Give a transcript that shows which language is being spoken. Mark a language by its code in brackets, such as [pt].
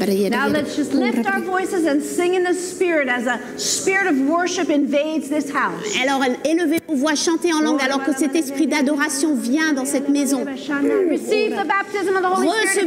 [en] Now let's just lift our voices and sing in the spirit as a spirit of worship invades this house. [fr] Alors, élevez vos voix, chantez en langue alors que cet esprit d'adoration vient dans cette maison. [en] Receive the baptism of the Holy Spirit.